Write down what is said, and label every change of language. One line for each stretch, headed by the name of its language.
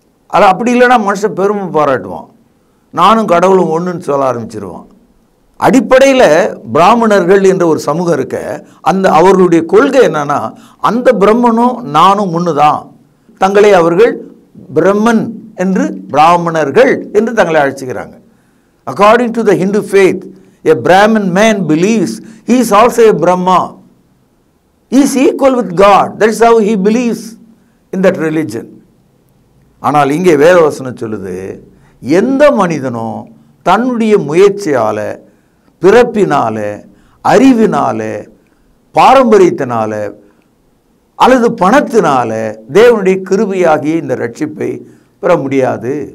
Tamil: அது அப்படி இல்லைன்னா மனுஷன் பெருமை பாராட்டுவான், நானும் கடவுளும் ஒன்றுன்னு சொல்ல ஆரம்பிச்சிருவான். அடிப்படையில் பிராமணர்கள் என்ற ஒரு சமூகம் இருக்க, அந்த அவர்களுடைய கொள்கை என்னன்னா, அந்த பிரம்மனும் நானும் ஒன்று தான். தங்களை அவர்கள் பிரம்மன் என்று, பிராமணர்கள் என்று தங்களை அழைச்சிக்கிறாங்க. According to the Hindu faith,
English: a Brahmin man believes he is also a Brahma. He is equal with God. That is how he believes in that religion.
Tamil: ஆனால் இங்கே வேதவசனம் சொல்லுது, எந்த மனிதனும் தன்னுடைய முயற்சியால், பிறப்பினால, அறிவினால, பாரம்பரியத்தினால அல்லது பணத்தினால தேவனுடைய கிருபையாகிய இந்த ரட்சிப்பை பெற முடியாது.